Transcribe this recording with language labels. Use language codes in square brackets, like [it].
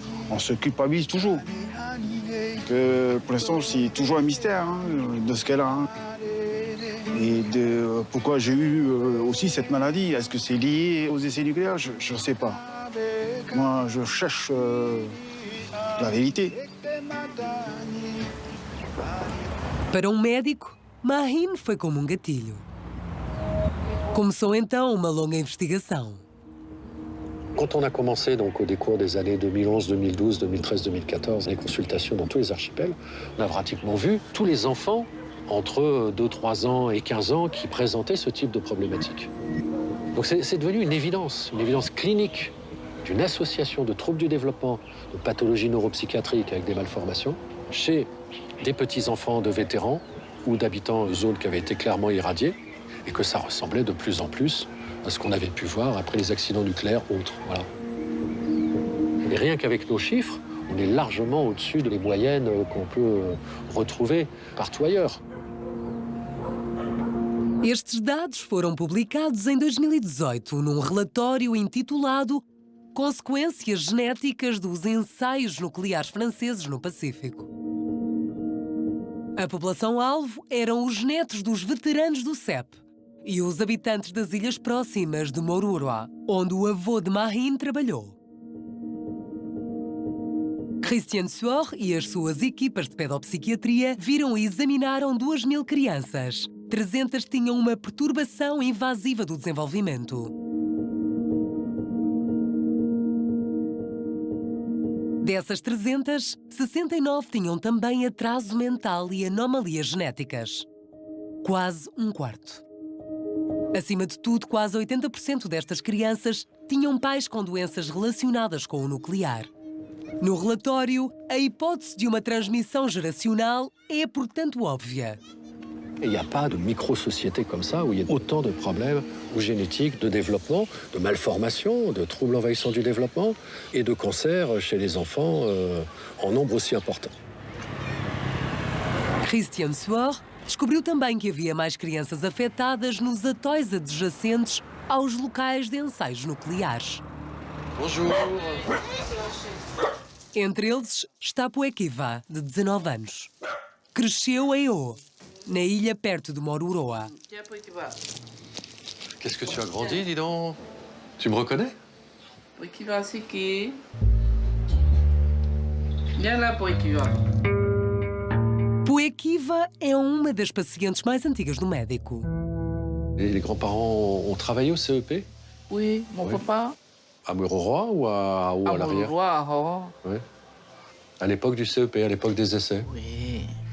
[fr] On se culpabilise toujours. Que pour l'instant, c'est toujours un mystère de ce qu'elle a. Et de pourquoi j'ai eu aussi cette maladie. Est-ce que c'est lié aux essais nucléaires? Je ne sais pas. Moi, je cherche la vérité. [pt] Para médico, Mahin foi como gatilho. Começou então uma longa investigação. [fr] Quand on a commencé donc au décours des années 2011, 2012, 2013, 2014, les consultations dans tous les archipels, on a pratiquement vu tous les enfants entre 2, 3 ans et 15 ans qui présentaient ce type de problématique. Donc c'est devenu une évidence clinique d'une association de troubles du développement, de pathologies neuropsychiatriques avec des malformations, chez des petits-enfants de vétérans ou d'habitants de zones qui avaient été clairement irradiées, et que ça ressemblait de plus en plus à ce qu'on avait pu voir après les accidents nucléaires autres. Voilà. Et rien qu'avec nos chiffres, on est largement au-dessus des moyennes qu'on peut retrouver partout ailleurs. [pt] Estes dados foram publicados em 2018 num relatório intitulado consequências genéticas dos ensaios nucleares franceses no Pacífico. A população-alvo eram os netos dos veteranos do CEP e os habitantes das ilhas próximas de Moruroa, onde o avô de Marine trabalhou. Christian Suor e as suas equipas de pedopsiquiatria viram e examinaram 2.000 crianças. 300 tinham uma perturbação invasiva do desenvolvimento. Dessas 300, 69 tinham também atraso mental e anomalias genéticas. Quase um quarto. Acima de tudo, quase 80% destas crianças tinham pais com doenças relacionadas com o nuclear. No relatório, a hipótese de uma transmissão geracional é, portanto, óbvia. [fr] Il n'y a pas de micro-société comme ça où il y a autant de problèmes génétiques, de développement, de malformations, de troubles envahissants du développement et de cancers chez les enfants en nombre aussi important. [pt] Christian Suor descobriu também que havia mais crianças afetadas nos atóis adjacentes aos locais de ensaios nucleares. [fr] Bonjour. [pt] Entre eles está Poekiva, de 19 anos. Cresceu em O, na ilha perto de Moruroa. [fr] Qu'est-ce que tu as grandi, dis donc? Tu me reconnais? Poekiva, c'est qui? Viens là, Poekiva. [pt] Poekiva é uma das pacientes mais antigas do médico. [fr] Et les grands-parents ont travaillé au CEP? Oui, mon papa. À Moruroa ou à l'arrière? Moruroa, Oui. À l'époque du CEP, à l'époque des essais? Oui.